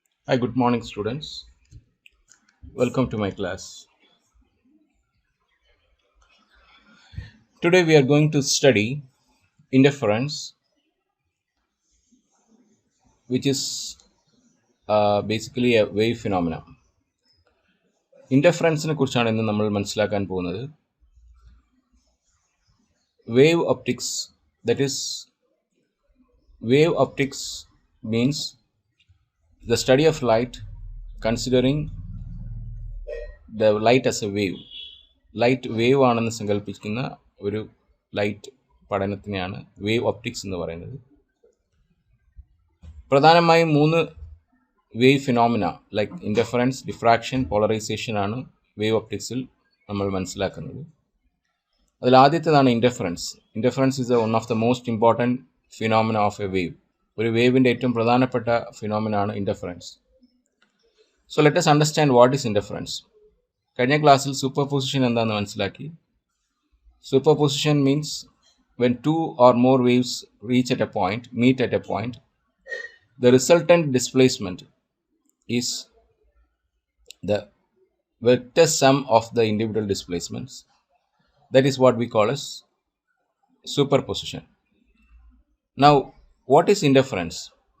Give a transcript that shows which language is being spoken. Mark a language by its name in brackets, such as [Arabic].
[English] Hi, good morning, students. Welcome to my class. Today we are going to study interference, which is basically a wave phenomenon. [Malayalam] Interference കുറിച്ചാണ് ഇന്ന് നമ്മൾ മനസ്സിലാക്കാൻ പോകുന്നത്. [English] Wave optics, that is, wave optics means the study of light considering the light as a wave. [Malayalam] Light wave ആണെന്ന് സങ്കല്പിക്കുന്ന ഒരു light പഠനത്തിനെയാണ് wave optics എന്ന് പറയുന്നത്. പ്രധാനമായും മൂന്ന് wave phenomena like interference, diffraction, polarisation ആണ് വേവ് ഒപ്റ്റിക്സിൽ നമ്മൾ മനസ്സിലാക്കുന്നത്. അതിൽ ആദ്യത്തേതാണ് interference. [English] Interference is one of the most important phenomena of a wave. [Malayalam] ഒരു വേവിൻ്റെ ഏറ്റവും പ്രധാനപ്പെട്ട ഫിനോമിന ആണ് interference. [English] So let us understand what is interference. [Malayalam] കഴിഞ്ഞ ക്ലാസ്സിൽ സൂപ്പർ പൊസിഷൻ എന്താണെന്ന് മനസ്സിലാക്കി. [English] Superposition means when two or more waves meet at a point, the resultant displacement is the vector sum of the individual displacements. That is what we call as superposition. Now, what is interference?